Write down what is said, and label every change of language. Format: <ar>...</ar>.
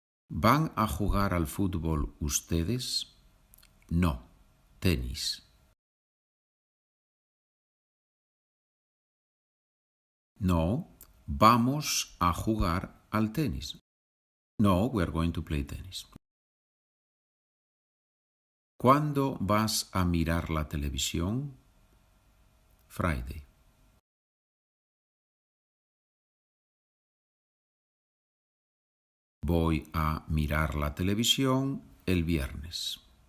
<es>¿Van a jugar al fútbol ustedes? No, tenis. No, vamos a jugar al tenis.</es> <en>No, we are going to play tennis.</en> <es>¿Cuándo vas a mirar la televisión? Friday. Voy a mirar la televisión el viernes.</es>